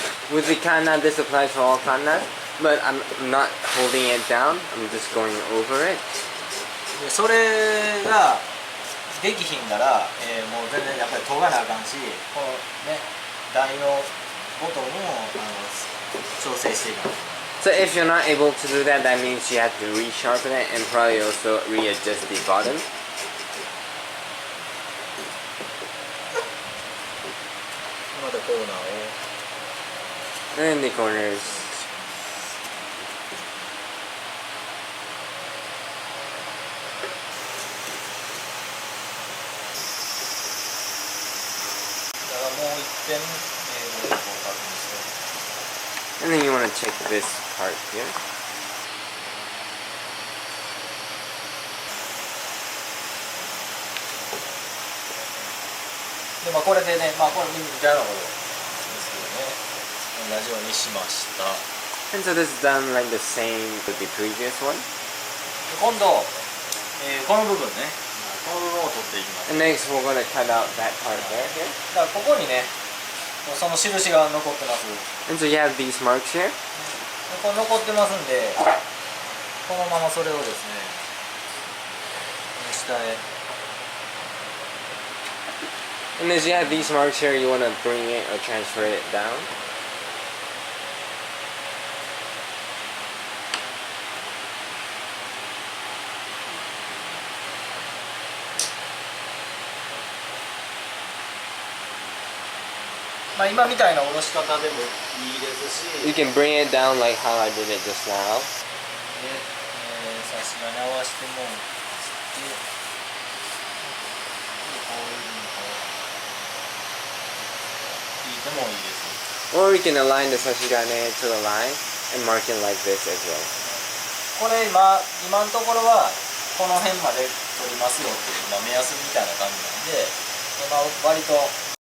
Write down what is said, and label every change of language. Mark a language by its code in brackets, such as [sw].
[en] With the kanna, this applies for all kannas, but I'm not holding it down. I'm just going over it. [ja] でそれができひんなら、もう全然やっぱり研がなあかんし、このね台のボトムも調整していかない。 [en] So if you're not able to do that, that means you have to resharpen it and probably also readjust the bottom. [ja] またコーナーを。 [en] And the corners. [ja] だからもう一遍、こう確認して。 [en] And then you want to check this part here. [ja] でまあこれでね、まあこれみたいなことですけどね、同じようにしました。 [en] And so this is done like the same with the previous one. [ja] 今度、この部分ね、この部分を取っていきます。 [en] And next we're going to cut out that part there here. [ja] だからここにね、その印が残ってます。 [en] And so you have these marks here. [ja] これ残ってますんで、このままそれをですね、下へ。 [en] And as you have these marks here, you want to bring it or transfer it down. [ja] まあ今みたいな下ろし方でもいいですし、 [en] You can bring it down like how I did it just now. [ja] で、差し金合わせてもして、こういうふうにこう引いてもいいです。 [en] Or you can align the sashigane to the line and mark it like this as well. [ja] これ今のところはこの辺まで取りますよっていう、まあ、目安みたいな感じなんで、まあ、割と。